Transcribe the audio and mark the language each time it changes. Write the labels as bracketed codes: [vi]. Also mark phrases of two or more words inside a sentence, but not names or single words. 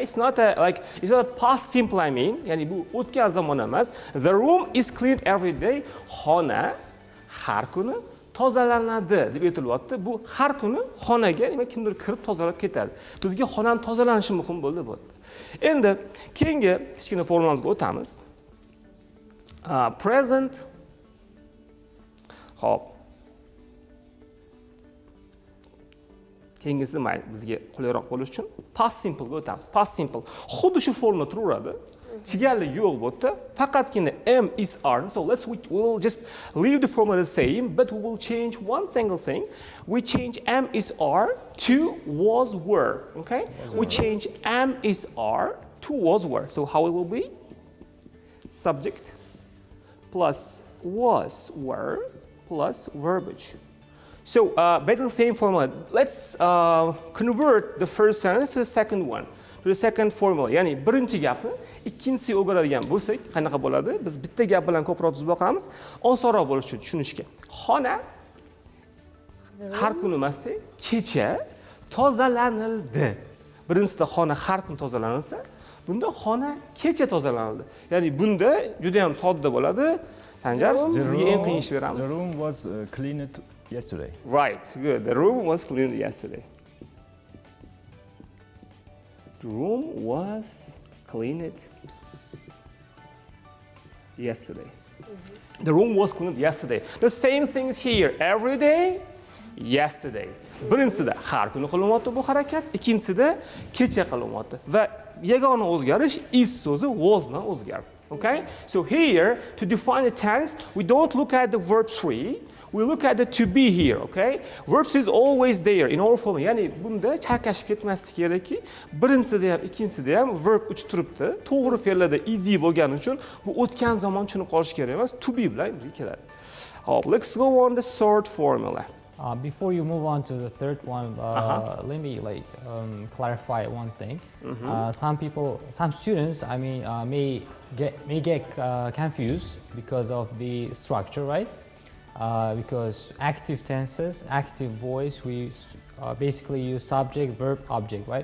[en] It's not it's not a past simple. I mean, [uz] yani bu o'tgan zamon emas. [en] The room is cleaned every day. [uz] Xona har kuni tozalanadi deb aytilyapti. Bu har kuni xonaga nima kimdir kirib tozalab ketadi. Bizga xonani tozalanishi muhim bo'ldi bu. Endi keyingi kichkina formulamizga o'tamiz. [en] Present. Hop. [uz] Keyingisi mayli bizga qulayroq bo'lishi uchun [en] past simple [uz] ga o'tamiz. [en] Past simple. [uz] Xuddi shu formula turaveradi. Chigallik yo'q bu yerda. Faqatgina [en] M is R. So we'll just leave the formula the same, but we will change one single thing. We change M is R to was were. Okay? We change M is R to was were. So how it will be? Subject plus was were plus verbage. So based on the same formula, let's convert the first sentence to the second one, to the second formula. [uz] Ya'ni birinchi gapni ikkinchisiga o'giradigan bo'lsak, qanaqa bo'ladi? Biz bitta gap bilan ko'proq tuzib boqamiz, osonroq bo'lishi uchun tushunishga. Xona har kun emasda, kecha tozalanildi. Birinchisida xona har kun tozalansa, bunda xona kecha tozalanildi. Ya'ni bunda juda ham sodda bo'ladi. Sanjar, sizga eng qiyin ish beramiz. [en] The room was cleaned yesterday. Right, good. The room was cleaned yesterday. The room was cleaned yesterday. The room was cleaned yesterday. The same things here. Every day, yesterday. [uz] Birinchisida har kuni qilinyapti bu harakat, ikkinchisida kecha qilinyapti. Va yagona o'zgarish is so'zi was bilan o'zgardi. [en] Okay? So here, to define the tense, we don't look at the verb 3. We look at the to be here, okay? Verb 3 is always there in our form. [uz] Ya'ni bunda chakashib ketmaslik kerakki, birinchisida ham, ikkinchisida ham verb 3 turibdi. To'g'ri fe'llarda ed bo'lgani uchun bu o'tgan zamon tushunib qolish kerak emas, [en] to be [uz] bilan keladi. Hop, [en] let's go on the third formula. Before you move on to the third one, let me clarify one thing. Some students, may get confused because of the structure, right? Because active tenses, active voice, we basically use subject, verb, object, right?